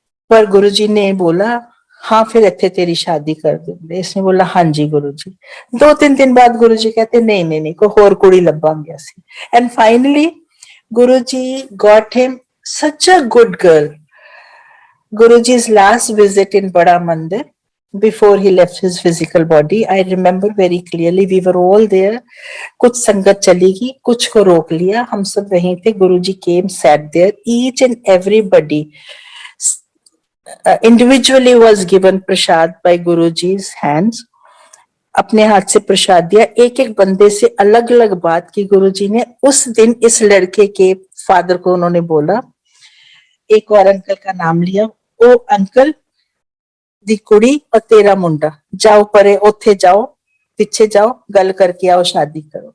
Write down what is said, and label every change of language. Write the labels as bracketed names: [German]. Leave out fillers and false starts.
[Hindi] पर गुरुजी ने बोला हाँ फिर इत्थे तेरी शादी कर देंगे। इसने बोला हाँ जी गुरुजी। 2-3 दिन बाद गुरुजी कहते नहीं नहीं नहीं [Punjabi] कोई होर कुड़ी लभांगे असी। [English] And finally Guruji got him such a good girl. Guruji's last visit in Bada Mandir before he left his physical body, I remember very clearly. We were all there. [Hindi] कुछ संगत चली गई, कुछ को रोक लिया, हम सब वहीं थे. [English] Guruji came, sat there. Each and everybody individually was given prasad by Guruji's hands. [Hindi] अपने हाथ से प्रसाद दिया. एक एक बंदे से अलग अलग बात की गुरुजी ने. उस दिन इस लड़के के फादर को उन्होंने बोला, एक और अंकल का नाम लिया, [Punjabi] ओ अंकल दी कुड़ी और तेरा मुंडा जाओ परे, उथे जाओ, [Hindi] पीछे जाओ, गल करके आओ, शादी करो.